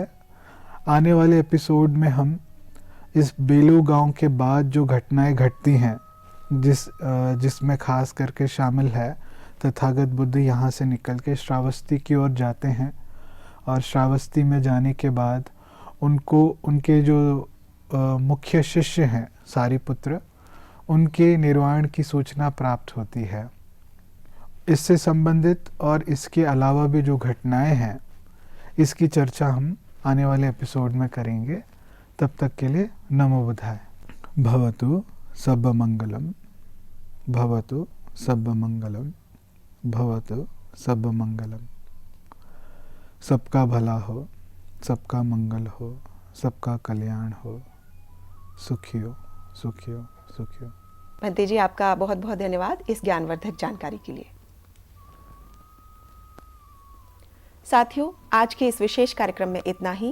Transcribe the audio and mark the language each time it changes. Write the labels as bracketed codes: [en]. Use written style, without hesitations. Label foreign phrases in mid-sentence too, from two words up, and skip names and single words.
[hi] आने वाले एपिसोड में हम इस बेलू गांव के बाद जो घटनाएं घटती हैं, जिसमें खास करके शामिल है तथागत बुद्ध यहाँ से निकल के श्रावस्ती की ओर जाते हैं और श्रावस्ती में जाने के बाद उनको उनके जो मुख्य शिष्य हैं सारिपुत्र, उनके निर्वाण की सूचना प्राप्त होती है। इससे संबंधित और इसके अलावा भी जो घटनाएं हैं, इसकी चर्चा हम आने वाले एपिसोड में करेंगे। तब तक के लिए नमो बुद्धाय। [pi] भवतु सब्ब मंगलम, भवतु सब्ब मंगलम, भवतु सब्ब मंगलम। [hi] सबका भला हो, सबका मंगल हो, सबका कल्याण हो। [pi] सुखियो सुखियो सुखियो। [hi] भंते जी, आपका बहुत बहुत धन्यवाद इस ज्ञानवर्धक जानकारी के लिए। साथियों, आज के इस विशेष कार्यक्रम में इतना ही।